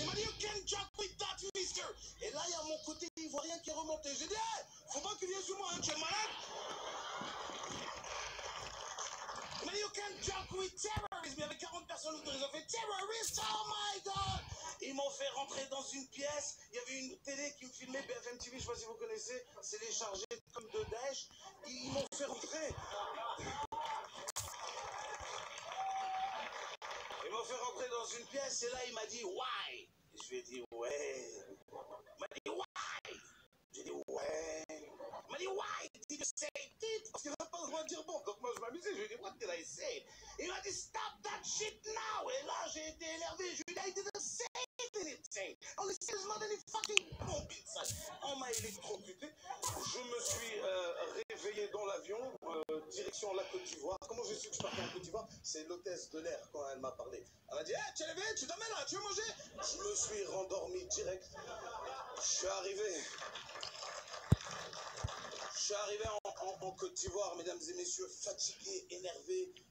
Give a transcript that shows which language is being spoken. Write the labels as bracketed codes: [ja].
[fr] Il m'a dit, [en] you can't joke with that, mister. [fr] Et là, il y a mon côté ivoirien qui est remonté. J'ai dit, hey, faut pas qu'il vienne sur moi, hein, tu es malade. Il m'a dit, [en] you can't joke with terrorism. [fr] Il y avait 40 personnes autour, ils ont fait terrorist, [en] oh my god. [fr] Ils m'ont fait rentrer dans une pièce. Il y avait une télé qui me filmait, BFM TV, je sais pas si vous connaissez. C'est les chargés comme de Daesh. Ils m'ont fait rentrer. Ils m'ont fait rentrer dans une pièce et là il m'a dit why. Je lui ai dit ouais. Il m'a dit why. J'ai dit ouais. Il m'a dit [en] why did you say it? [fr] Parce qu'il n'a pas le droit de dire bon. Donc moi je m'amusais. Je lui ai dit [en] what did I say? [fr] Il m'a dit [en] stop that shit now. [fr] Et là j'ai été énervé. Je lui ai dit [en] I didn't say anything. Only there's not any fucking bomb inside. [fr] On m'a électrocuté. Je me suis réveillé dans l'avion, direction la Côte d'Ivoire. Comment j'ai su que je partais en Côte d'Ivoire? C'est l'hôtesse de l'air quand elle m'a parlé. Elle m'a dit hey, tu es levé, tu t'emmènes là, tu veux manger? Je me suis rendormi direct. Je suis arrivé en Côte d'Ivoire, mesdames et messieurs, fatigué, énervé.